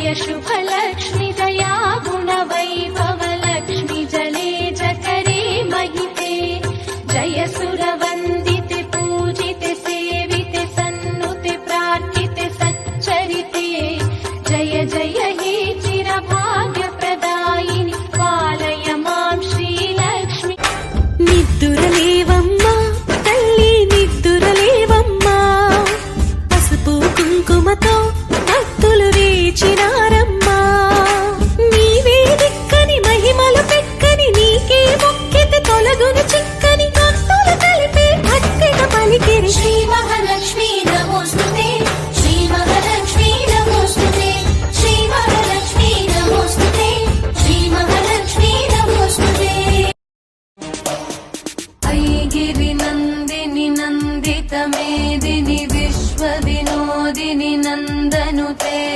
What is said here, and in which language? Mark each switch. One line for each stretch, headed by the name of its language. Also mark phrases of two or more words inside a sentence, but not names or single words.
Sanskrit: शुभलक्ष्मि दया गुणवैभवलक्ष्मि जले जठरे महिते जय सुरवन्दिते पूजिते सेविते सन्नुते प्रार्थिते सच्चरिते जय जय हे चिरभाग्यप्रदायिनि पालय मां श्रीलक्ष्मी
Telugu: నిద్దురలేవమ్మా తల్లి నిద్దురలేవమ్మా పసుపు కుంకుమతో భక్తులు వేచినారమ్మా నీవే దిక్కని మహిమలు పెక్కని నీకే మొక్కితే తొలగును చిక్కని భక్తులు కలిపే భక్తిగా పలికిరి
Sanskrit: श्री महालक्ष्मी नमोस्तुते श्री महालक्ष्मी नमोस्तुते श्री महालक्ष्मी नमोस्तुते श्री महालक्ष्मी नमोस्तुते ऐगिरिनन्दिनि नन्दितमेदिनि विश्वविनोदिनि नन्दनुते